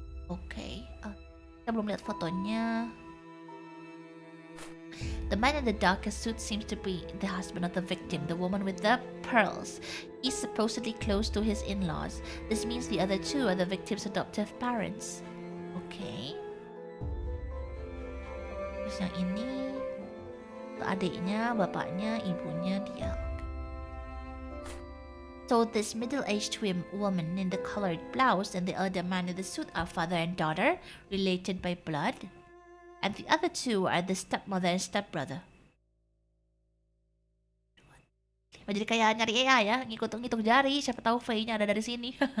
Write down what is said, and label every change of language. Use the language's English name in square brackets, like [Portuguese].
[Indonesian] Okay. Kita belum lihat fotonya. [English] The man in the darkest suit seems to be the husband of the victim, the woman with the pearls. He's supposedly close to his in-laws. This means the other two are the victim's adoptive parents. Okay. [Indonesian] Terus yang ini adiknya, bapaknya, ibunya dia. [English] So this middle-aged woman in the colored blouse and the other man in the suit are father and daughter, related by blood. And the other two are the stepmother and stepbrother. [Indonesian] Jadi kayak nyari AI ya, ngitung jari, siapa tahu V-nya ada dari sini.